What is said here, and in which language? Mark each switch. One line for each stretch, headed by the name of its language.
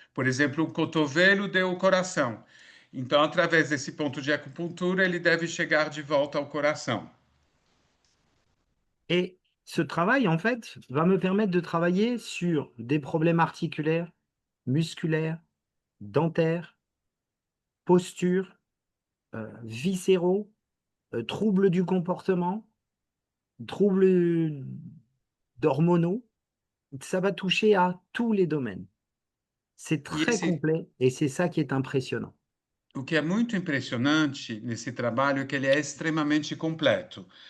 Portuguese: Por exemplo, o cotovelo deu o coração. Então, através desse ponto de acupuntura, ele deve chegar de volta ao coração.
French: Et ce travail, en fait, va me permettre de travailler sur des problèmes articulaires, musculaires, dentaires, posture, viscéraux, troubles du comportement, troubles d'hormonaux. Ça va toucher à tous les domaines. C'est
Portuguese: E
French: très complet et c'est ça qui est impressionnant.
Portuguese: o que é muito impressionante nesse trabalho é que ele é extremamente completo.